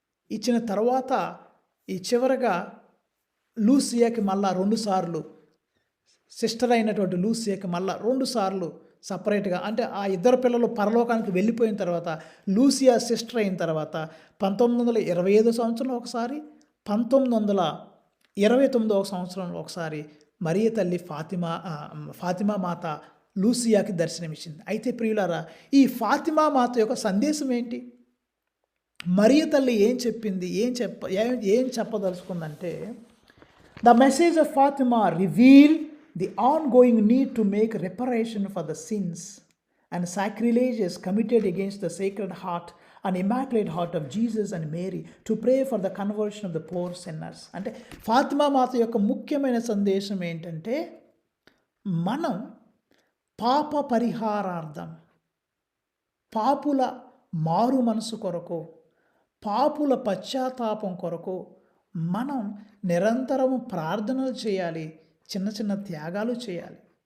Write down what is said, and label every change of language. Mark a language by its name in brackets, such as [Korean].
[Telugu] ఇచ్చిన తర్వాత ఈ చివరగా లూసియాకి మళ్ళా 2 సార్లు, సిస్టర్ అయినటువంటి లూసియాకి మళ్ళా 2 సార్లు సపరేట్గా, అంటే ఆ ఇద్దరు పిల్లలు పరలోకానికి వెళ్ళిపోయిన తర్వాత లూసియా సిస్టర్ అయిన తర్వాత 1925 సంవత్సరంలో ఒకసారి, 1929వ సంవత్సరంలో ఒకసారి మరియ తల్లి ఫాతిమా మాత లూసియాకి దర్శనమిచ్చింది. అయితే ప్రియులారా, ఈ ఫాతిమా మాత యొక్క సందేశం ఏంటి? మరియ తల్లి ఏం చెప్పింది, ఏం చెప్పదలుచుకుందంటే, [English] The message of Fatima reveal the ongoing need to make reparation for the sins and sacrileges committed against the Sacred Heart and Immaculate Heart of Jesus and Mary, to pray for the conversion of the poor sinners. [Telugu] అంటే ఫాతిమా మాత యొక్క ముఖ్యమైన సందేశం ఏంటంటే, మనం పాప పరిహారార్థం, పాపుల మారు మనసు కొరకు, పాపుల పశ్చాత్తాపం కొరకు మనం నిరంతరము ప్రార్థనలు చేయాలి, చిన్న చిన్న త్యాగాలు చేయాలి.